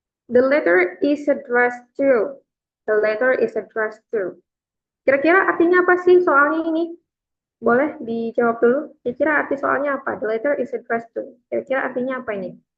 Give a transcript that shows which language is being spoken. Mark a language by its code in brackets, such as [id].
[en] The letter is addressed to. The letter is addressed to. [id] Kira-kira artinya apa sih soalnya ini? Boleh dijawab dulu. Kira-kira arti soalnya apa? [en] The letter is addressed to. [id] Kira-kira artinya apa ini?